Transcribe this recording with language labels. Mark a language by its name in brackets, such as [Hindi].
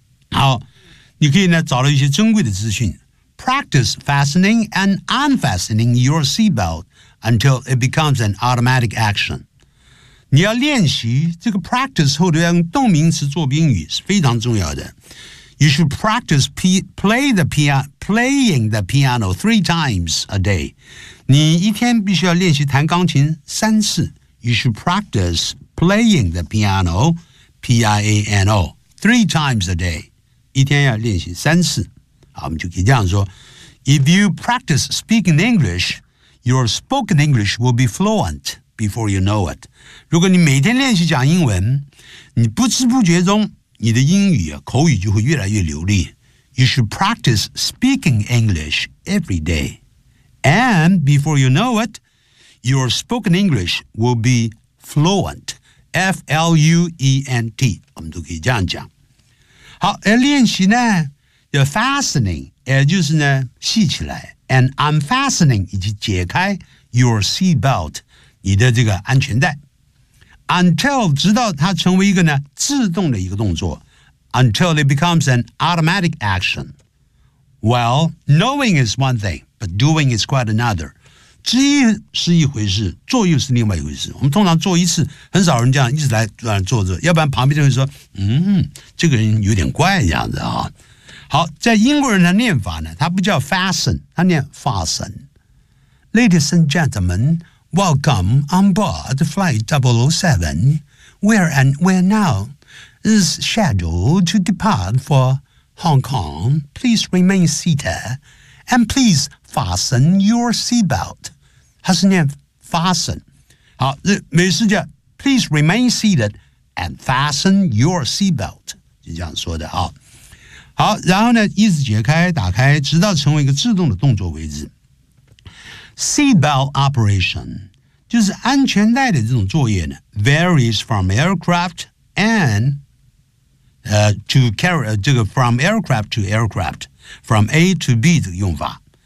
[Chinese] 好，你可以呢找到一些珍贵的资讯。 [English] Practice fastening and unfastening your seatbelt until it becomes an automatic action. [Chinese] 你要练习这个 practice 后头要用动名词做宾语是非常重要的。 [English] You should practice playing the piano 3 times a day. [Chinese] 你一天必须要练习弹钢琴三次。 [English] You should practice playing the piano, P-I-A-N-O, 3 times a day. [Chinese] 一天要练习三次。好，我们就可以这样说。 [English] If you practice speaking English, your spoken English will be fluent before you know it. [Chinese] 如果你每天练习讲英文，你不知不觉中你的英语、口语就会越来越流利。 [English] You should practice speaking English every day. And before you know it, your spoken English will be fluent. F-L-U-E-N-T. [Chinese] 我们都可以这样讲。好，而练习呢，要 fastening, 也就是呢，系起来。 [English] And unfastening, [Chinese] 以及解开 [English] your seatbelt, [Chinese] 你的这个安全带。 Until, 直到它成为一个呢自动的一个动作。 [English] Until it becomes an automatic action. Well, knowing is one thing, but doing is quite another. [Chinese] 知一是一回事，做又是另外一回事。我们通常做一次，很少人这样一直来做着，要不然旁边就会说，这个人有点怪这样子啊。好，在英国人的念法呢，他不叫 fasten, 他念 fasten. [English] Ladies and gentlemen,Welcome on board flight 007, where now is scheduled to depart for Hong Kong. Please remain seated and please fasten your seatbelt. [Chinese] 它是念 fasten. 好，美式叫 [English] please remain seated and fasten your seatbelt. [Chinese] 就这样说的啊。好，然后呢，一直解开、打开，直到成为一个自动的动作为止。 [English] Seatbelt operation, [Chinese] 就是安全带的这种作业呢 [English] varies from aircraft and, to carry, [Chinese] 这个 [English] from aircraft to aircraft, from A to B [Chinese] 的用法。